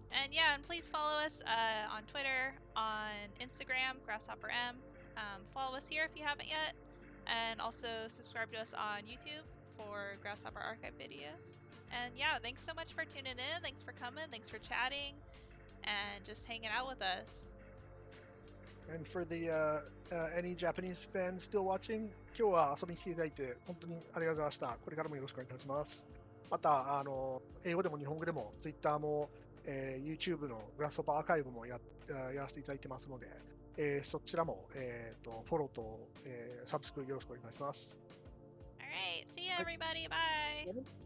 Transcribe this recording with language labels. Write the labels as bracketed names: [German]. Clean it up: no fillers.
[English] And please follow us on Twitter, on Instagram, Grasshopper M. Follow us here if you haven't yet, and also subscribe to us on YouTube for Grasshopper archive videos. And yeah, thanks so much for tuning in. Thanks for coming. Thanks for chatting, and just hanging out with us. And for the any Japanese fans still watching, [Japanese] 今日は遊びに来ていただいて本当にありがとうございました。これからもよろしくお願いいたします。また英語でも日本語でも Twitter も、YouTube のグラスホッパーアーカイブもやらせていただいてますので、そちらも、フォローと、サブスクよろしくお願いします。 [English] All right, see you everybody. Bye.